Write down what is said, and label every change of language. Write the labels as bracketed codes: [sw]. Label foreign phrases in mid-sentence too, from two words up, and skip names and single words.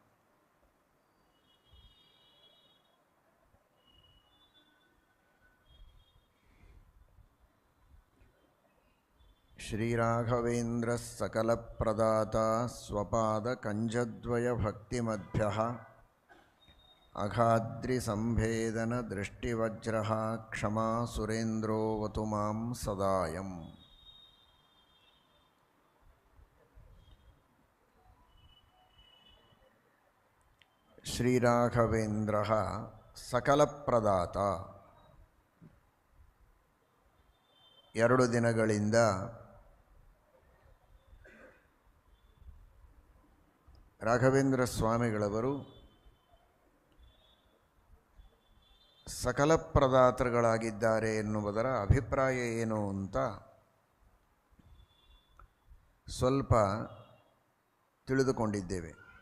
[sa] श्रीराघवेन्द्रः सकलप्रदाता स्वपादकञ्जद्वयभक्तिमद्भ्यः अघाद्रिसम्भेदनदृष्टिवज्रः क्षमा सुरेन्द्रोऽवतु मां सदायम्। श्रीराघवेन्द्रः सकलप्रदाತ. [kn] 2 ದಿನಗಳಿಂದ ರಾಘವೇಂದ್ರ ಸ್ವಾಮಿಗಳವರು ಸಕಲ ಪ್ರದಾತೃಗಳಾಗಿದ್ದಾರೆ ಎನ್ನುವುದರ ಅಭಿಪ್ರಾಯ ಏನು ಅಂತ ಸ್ವಲ್ಪ ತಿಳಿದುಕೊಂಡಿದ್ದೇವೆ.